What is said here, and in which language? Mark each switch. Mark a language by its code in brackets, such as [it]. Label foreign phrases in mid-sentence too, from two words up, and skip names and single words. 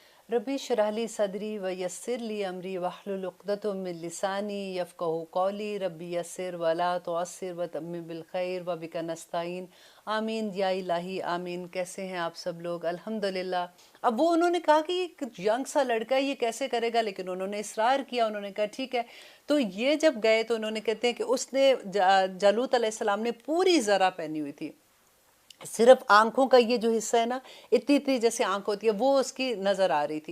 [ar] رب اشرح لي صدري ويسر لي أمري واحلل عقدة من لساني يفقهوا قولي ربي يسر ولا تعسر وتمم بالخير وبك نستعين آمين يا إلهي آمين. [hi] कैसे हैं आप सब लोग? अल्हम्दुलिल्लाह। अब वो उन्होंने कहा कि एक यंग सा लड़का है, ये कैसे करेगा, लेकिन उन्होंने इसरार किया। उन्होंने कहा ठीक है। तो ये जब गए तो उन्होंने कहते हैं कि उसने जालूत अलैहिस्सलाम ने पूरी ज़रा पहनी हुई थी, सिर्फ आंखों का ये जो हिस्सा है ना, इतनी इतनी जैसे आंख होती है, वो उसकी नजर आ रही थी।